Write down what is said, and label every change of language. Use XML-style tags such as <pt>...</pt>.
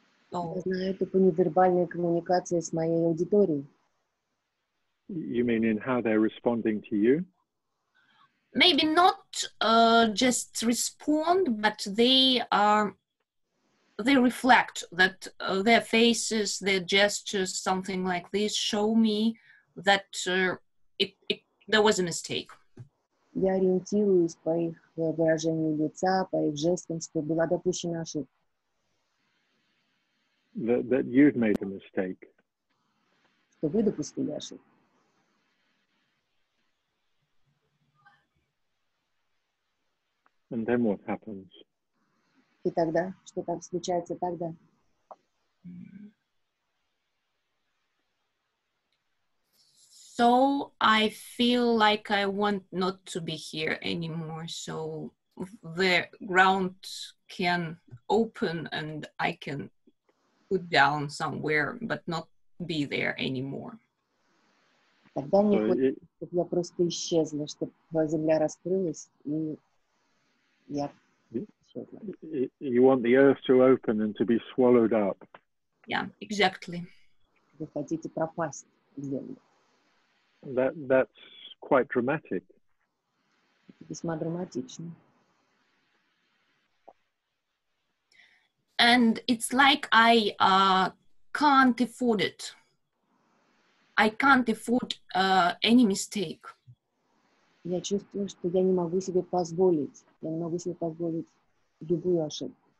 <ru>Я знаю это по невербальной коммуникации с моей аудиторией.</ru> <en>You mean in how they're responding to you? Maybe not just respond, but they reflect that their faces, their gestures, something like this, show me that there was a mistake.</en> <ru>Я ориентируюсь по их выражению лица, по их жестам, что была допущена ошибка.</ru> <en>That you've made a mistake.</en> <ru>Что вы допустили ошибку.</ru> <en>And then what happens?</en> <ru>И тогда, что там случается тогда?</ru> <en>So I feel like I want not to be here anymore. So the ground can open and I can put down somewhere, but not be there anymore.</en> <ru>Тогда мне хочется, чтобы я просто исчезла, чтобы земля раскрылась, и я исчезла.</ru> <en>You want the earth to open and to be swallowed up. Yeah, exactly.</en> <ru>Вы хотите пропасть в землю.</ru> <en>That's quite dramatic.</en> <ru>Весьма драматично.</ru> <en>And it's like I can't afford it. I can't afford any mistake.</en> <ru>Я чувствую, что я не могу себе позволить. Я не могу себе позволить любую ошибку.</ru>